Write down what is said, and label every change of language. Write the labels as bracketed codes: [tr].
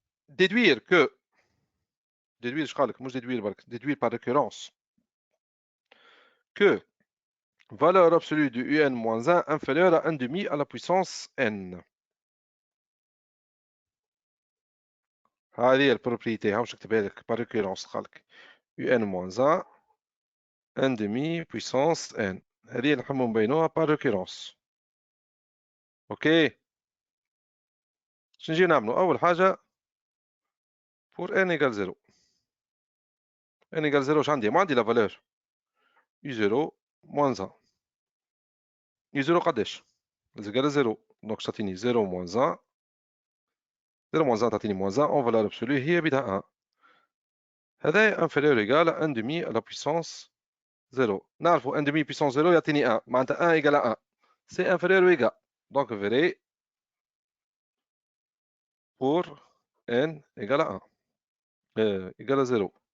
[fr] déduire que déduire je crois [ar] مش [fr] déduire [ar] برك [fr] déduire par récurrence que valeur absolue de un moins 1 inférieure à 1 demi à la puissance n. [ar] هذه البروبريتي ها مش نكتبها لك [fr] par récurrence [ar] خالك [fr] un moins 1 1 demi puissance n. [ar] هذه اللي نحبوا نبينوها [fr] par récurrence. [ar] اوكي شنو نجي نعملوا اول حاجه [fr] pour n égale 0. n égale 0 [ar] واش عندي؟ ما عندي لا فالور [fr] u0 moins 1. u0 [ar] قداش؟ [fr] égale 0 [ar] دونك تعطيني [fr] 0 moins 1. 0 moins 1 [ar] تعطيني [fr] moins 1 en valeur absolue [ar] هي بدها [fr] 1. [ar] هذا [fr] inférieur égal à 1 demi à la puissance 0. [ar] نعرفوا [fr] 1 demi puissance 0 [ar] يعطيني 1 معناتها [fr] 1 égale à 1. C'est inférieur ou égal. Donc vrai pour n égale à 1 égale à 0.